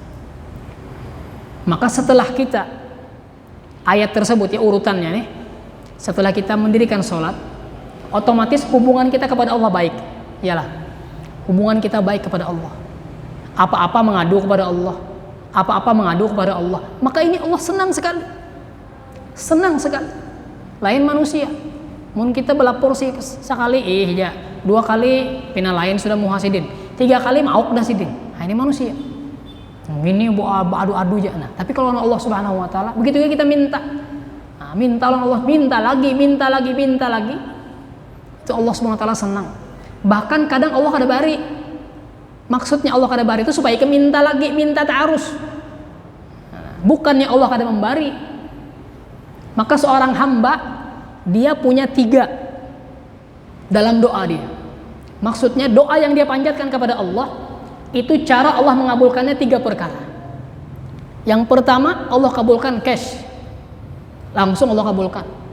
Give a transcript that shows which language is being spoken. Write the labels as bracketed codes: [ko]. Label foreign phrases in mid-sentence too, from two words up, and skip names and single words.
[id] Maka setelah kita ayat tersebut ya urutannya nih, setelah kita mendirikan sholat, otomatis hubungan kita kepada Allah baik. Iyalah, hubungan kita baik kepada Allah. Apa-apa mengadu kepada Allah, apa-apa mengadu kepada Allah. Maka ini Allah senang sekali, senang sekali. [bjn] Lain manusia, mun kita belapor sih sekali, ya 2 kali pina lain sudah muhasidin, 3 kali mauk dah sidin. Nah, ini manusia. Ini adu-adu aja. [id] Nah, tapi kalau Allah [ar] Subhanahu wa taala, [id] begitu juga kita minta. Nah, minta Allah, minta lagi. [bjn] Itu Allah [ar] Subhanahu wa taala [bjn] senang. Bahkan kadang Allah kada bari. Maksudnya Allah kada bari itu supaya kita minta lagi, minta ta'arus. Bukannya Allah kada membari. [id] Maka seorang hamba dia punya 3 dalam doa dia. Maksudnya doa yang dia panjatkan kepada Allah itu cara Allah mengabulkannya 3 perkara. Yang pertama, Allah kabulkan cash, langsung Allah kabulkan.